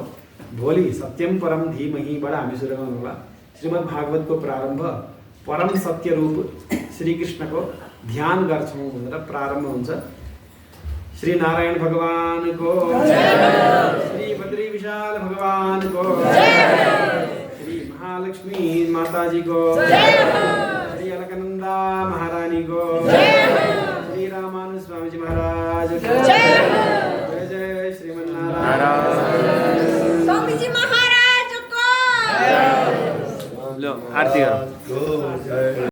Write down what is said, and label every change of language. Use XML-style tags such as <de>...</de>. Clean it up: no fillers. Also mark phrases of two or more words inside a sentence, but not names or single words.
<ne>भोलि सत्यम परम धीमहिबाट हामी सुरु गर्नुहोला। श्रीमद् भागवतको प्रारम्भ परम सत्य रूप श्रीकृष्णको ध्यान गर्छौँ भनेर प्रारम्भ हुन्छ। श्री नारायण भगवानको श्री बद्री विशाल भगवानको श्री महालक्ष्मी माताजीको श्री अलकनंदा महारानीको श्री रामानुज स्वामीजी महाराज जय जय श्रीमन्नारायण</ne> <hi>स्वामीजी महाराज को लो आरती करो।</hi>